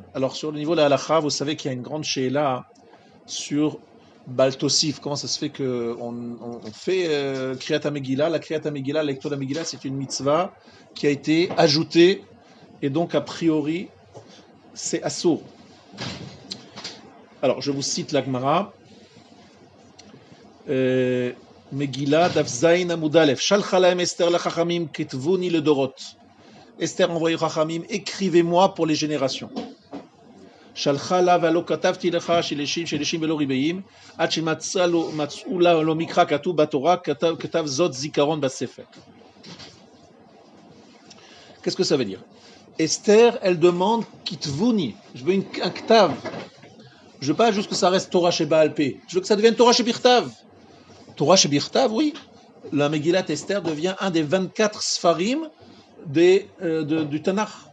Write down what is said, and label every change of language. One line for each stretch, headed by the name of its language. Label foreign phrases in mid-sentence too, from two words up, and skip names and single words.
French: Alors sur le niveau de la halacha, vous savez qu'il y a une grande sheila sur Baltosif, comment ça se fait qu'on fait
Hebrew: קריאת המגילה.
French: La
Hebrew: קריאת המגילה,
French: la lecture de la Megillah, c'est une mitzvah qui a été ajoutée et donc a priori c'est assour. Alors je vous cite la Gemara.
Hebrew: מגילה דף ז עמוד א. שלחה להם אסתר לחכמים כתבוני לדורות.
French: Esther envoyé aux Chachamim, écrivez-moi pour les générations.
Hebrew: שלחה לה ולא כתבתי לך שלשים ולא ריבעים עד שמצאו לה לא מקרא כתוב בתורה כתב זאת זיכרון בספר.
French: Qu'est-ce que ça veut dire? Esther, elle demande kitvuni, je veux un ktav. Je veux pas juste que ça reste
Hebrew: תורה שבעל פה,
French: je veux que ça devienne
Hebrew: תורה שבכתב. תורה שבכתב,
French: oui. La Megillat Esther devient un des 24 Sfarim du Tanakh.